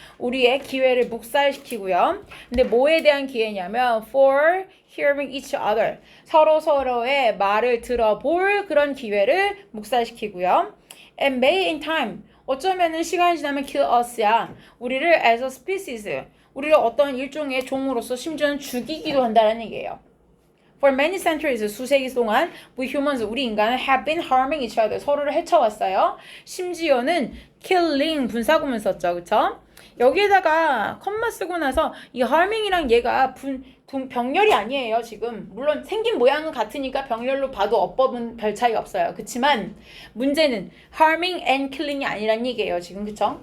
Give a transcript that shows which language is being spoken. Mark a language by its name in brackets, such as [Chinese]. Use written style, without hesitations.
[Korean] 우리의 기회를 묵살시키고요. 근데 뭐에 대한 기회냐면 [English] for hearing each other, [Korean] 서로의 말을 들어볼 그런 기회를 묵살시키고요. [English] and may in time, [Korean] 어쩌면은 시간이 지나면 [English] kill us [Korean] 야, 우리를 [English] as a species, [Korean] 우리를 어떤 일종의 종으로서 심지어는 죽이기도 한다는 얘기예요. [English] For many centuries, [Korean] 수세기 동안 [English] we humans, [Korean] 우리 인간은 [English] have been harming each other, [Korean] 서로를 해쳐왔어요. 심지어는 killing, 분사구문 썼죠. 그쵸? 여기에다가 컴마 쓰고 나서 이 harming이랑 얘가 병렬이 아니에요. 지금 물론 생긴 모양은 같으니까 병렬로 봐도 어법은 별 차이가 없어요. 그치만 문제는 [English] harming and killing [Korean] 이 아니란 얘기예요. 지금 그쵸?